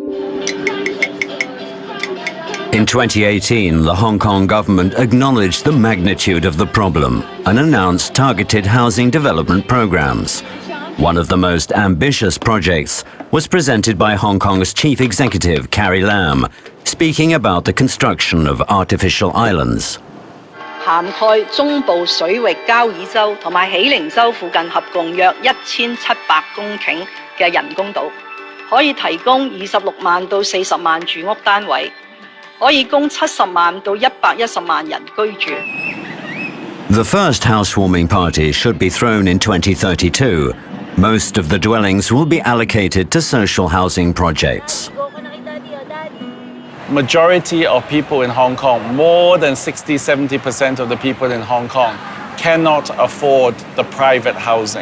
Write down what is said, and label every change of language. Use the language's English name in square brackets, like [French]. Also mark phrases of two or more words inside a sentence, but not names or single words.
[English] In 2018, the Hong Kong government acknowledged the magnitude of the problem and announced targeted housing development programs. One of the most ambitious projects was presented by Hong Kong's Chief Executive, Carrie Lam, speaking about the construction of artificial islands. [Cantonese] 涵蓋中部水域交椅洲同埋喜靈洲附近合共約1700公頃嘅人工島，可以提供26萬到40萬住屋單位，可以供70萬到110萬人居住。 [English] The first housewarming party should be thrown in 2032. Most of the dwellings will be allocated to social housing projects. Majority of people in Hong Kong, more than 60–70% of the people in Hong Kong cannot afford the private housing.